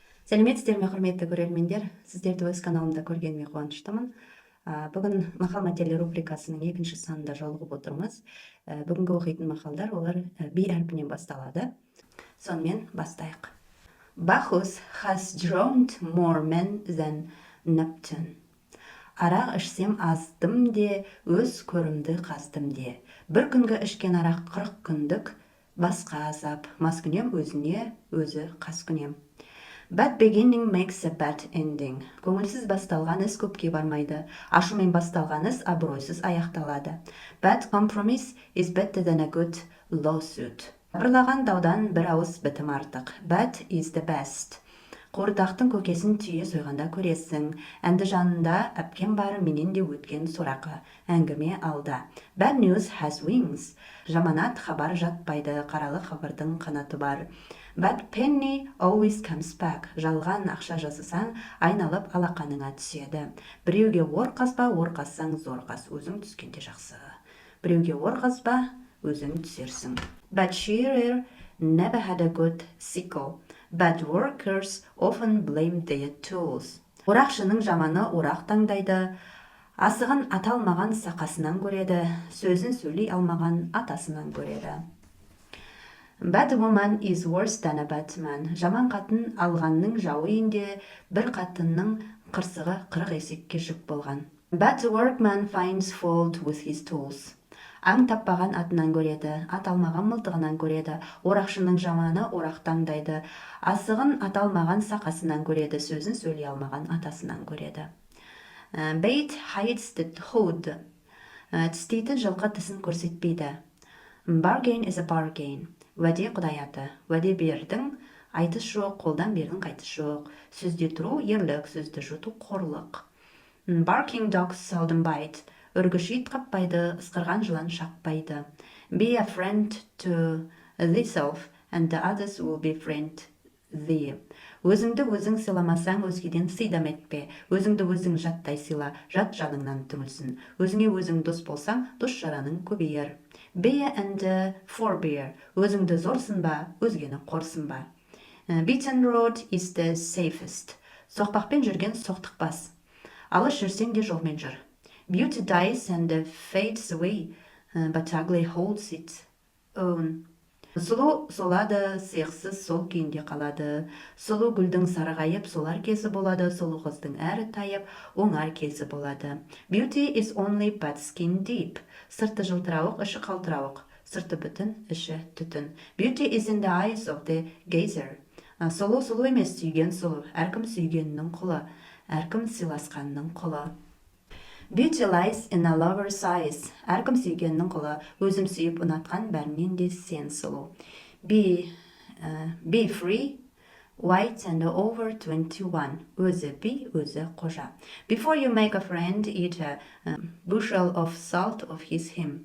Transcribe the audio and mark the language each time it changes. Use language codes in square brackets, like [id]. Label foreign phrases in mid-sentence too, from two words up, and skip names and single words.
[kk] Салеметсізбе, құрметті көрермендер, сіздерді өз каналымда көргеніме қуаныштымын. Бүгін мақал-мәтел рубрикасының екінші санында жолығып отырмыз. Бүгінгі оқитын мақалдар олар би әрпінен басталады. Сонымен бастайық. [en] Bacchus has drowned more men than Neptune. [kk] Арақ ішсем аздым де, өз көрімді қаздым де. Бір күнгі ішкен арақ 40 күндік, басқа азап, маскүнем өзіне, өзі қаскүнем. [en] Bad beginning makes a bad ending. [kk] Көңілсіз басталған іс көпке бармайды. Ашумен басталған іс абыройсыз аяқталады. [en] Bad compromise is better than a good lawsuit. [kk] Бірлаған даудан бір ауыз бітім артық. [en] Bad is the best. [kk] Қуырдақтың көкесін түйе сойғанда көресің. Әнді жанында әпкем бар, менен де өткен сорақы. Әңгіме алда. [en] Bad news has wings. [kk] Жаманат хабар жатпайды, қаралы хабардың қанаты бар. [en] Bad penny always comes back. [kk] Жалған ақша жасасаң, айналып алақаныңа түседі. Біреуге ор қазба, ор қазсаң зор қаз, өзің түскенде жақсы. Біреуге ор қазба, өзің түсерсің. [en] Bad shearer never had a good sickle. Bad workers often blame their tools. [kk] Орақшының жаманы орақ таңдайды. Асығын аталмаған сақасынан көреді. Сөзін сөйлей алмаған атасынан көреді. [en] Bad woman is worse than a bad man. [kk] Жаман қатын алғанның жауы енді, бір қатынның қырсығы 40 есекке жүк болған. [en] Bad workman finds fault with his tools. [kk] Аң таппаған атынан көреді, аталмаған мылтығынан көреді. Орақшының жаманы орақ таңдайды. Асығын аталмаған сақасынан көреді, сөзін сөйлей алмаған атасынан көреді. [en] Bait hides the hood. [kk] Тістейтін жылқы тісін көрсетпейді. [en] Bargain is a bargain. [kk] Уәде құдай аты. Уәде бердің, айтыс жоқ, қолдан бердің, қайтыс жоқ. Сөзде тұру ерлік, сөзді жұту қорлық. [en] Barking dogs seldom bite. [kk] Үргіш ит қаппайды, ысқырған жылан шақпайды. [en] Be a friend to thyself, and the others will be friend thee. [kk] Өзіңді өзің сыйламасаң, өзгеден сыйдам етпе. Өзіңді өзің жаттай сыйла, жат жаныңнан түңілсін. Өзіңе өзің дос болсаң, дос жараның көбейер. [en] Bear and forbear. [kk] Өзіңді зорсынба, өзгені қорсынба. [en] Beaten road is the safest. [kk] Соқпақпен жүрген соқтықпас. Алыс жүрсең де жолмен жүр. [en] Beauty dies and fades away, but ugly holds its own. [kk] Сұлу солады, сияқсыз сол күйінде қалады. Сұлу гүлдің сарғайып, солар кезі болады. Сұлу қыздың әрі тайып, оңар кезі болады. [en] Beauty is only but skin deep. [kk] Сырты жылтырауық, іші қалтырауық. Сырты бүтін, іші түтін. [en] Beauty is in the eyes of the gazer. [kk] Сұлу сұлу емес, сүйген сұлу. Әркім сүйгеннің құлы, әркім сыйласқанның құлы. [en] Beauty lies in a lover's eyes. [kk] Әркім сүйгеннің құлы, өзім сүйіп ұнатқан бәрінен де сен сұлу. [en] Be free, white and over 21. [kk] Өзі би, өзі қожа. [en] Before you make a friend, eat a bushel of salt of his him.